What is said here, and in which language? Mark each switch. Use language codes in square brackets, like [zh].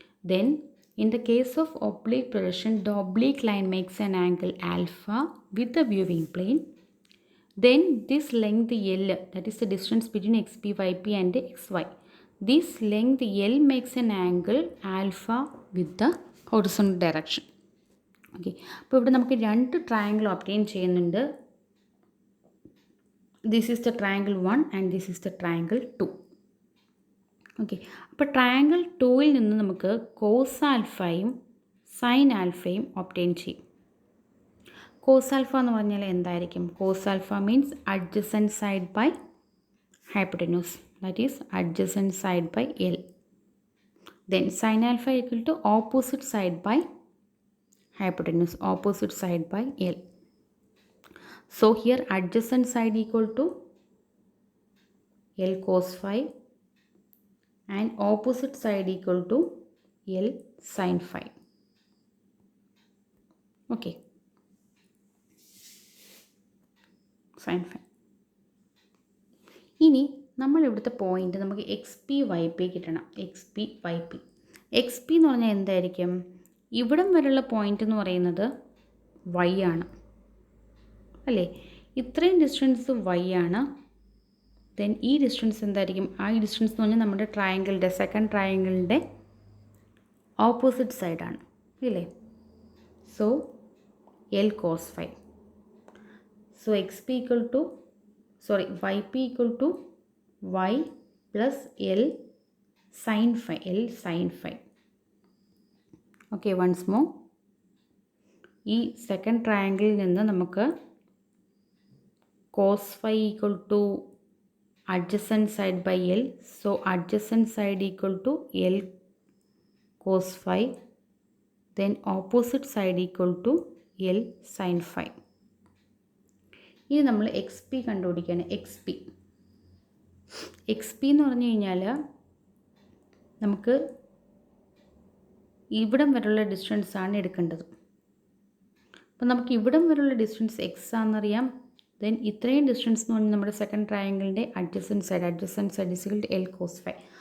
[en] Then in the case of oblique projection, the oblique line makes an angle alpha with the viewing plane. Then this length L, that is the distance between xpyp and xy. This length L makes an angle alpha with the horizontal direction. [ml] Okay, അപ്പോൾ ഇവിടെ നമുക്ക് രണ്ട് triangle obtain ചെയ്യുന്നുണ്ട്. [en] This is the triangle 1 and this is the triangle 2. [ml] Okay, അപ്പോൾ triangle 2ൽ നിന്ന് നമുക്ക് cos ആൽഫയും sign ആൽഫയും obtain ചെയ്യും. [en] cos alpha [ml] എന്ന് പറഞ്ഞാൽ എന്തായിരിക്കും? [en] Cos alpha means adjacent side by hypotenuse, that is adjacent side by L. Then sine alpha equal to opposite side by hypotenuse, opposite side by L. So here adjacent side equal to L cos phi and opposite side equal to L sin phi. Okay, sin phi. [ml] ഇനി നമ്മൾ ഇവിടുത്തെ point നമുക്ക് X P Y P കിട്ടണം. X P Y P, X P എന്ന് പറഞ്ഞാൽ എന്തായിരിക്കും? ഇവിടം വരെയുള്ള പോയിന്റ് എന്ന് പറയുന്നത് വൈ ആണ് അല്ലേ? ഇത്രയും ഡിസ്റ്റൻസ് വൈ ആണ്. ദെൻ ഈ ഡിസ്റ്റൻസ് എന്തായിരിക്കും? ആ ഡിസ്റ്റൻസ് എന്ന് പറഞ്ഞാൽ നമ്മുടെ ട്രയാങ്കിളിൻ്റെ സെക്കൻഡ് ട്രയാങ്കിളിൻ്റെ ഓപ്പോസിറ്റ് സൈഡാണ് ഇല്ലേ? [en] So L cos phi. So X P equal to y p equal to y plus L sin phi, L sin phi. Okay, once more, [ml] ഈ സെക്കൻഡ് ട്രയാങ്കിളിൽ നിന്ന് നമുക്ക് [en] cos phi equal to adjacent side by L, so adjacent side equal to L cos phi, then opposite side equal to L sin phi. [ml] ഇനി നമ്മൾ X P കണ്ടുപിടിക്കുകയാണ്. X P എന്ന് പറഞ്ഞു കഴിഞ്ഞാൽ നമുക്ക് ഇവിടം വരെയുള്ള ഡിസ്റ്റൻസ് ആണ് എടുക്കേണ്ടത്. അപ്പോൾ നമുക്ക് ഇവിടം വരെയുള്ള ഡിസ്റ്റൻസ് എക്സ് ആണെന്നറിയാം. ദെൻ ഇത്രയും ഡിസ്റ്റൻസ് എന്ന് പറഞ്ഞാൽ നമ്മുടെ second ട്രയാങ്കിളിൻ്റെ adjacent side [en] Is equal to L cos phi.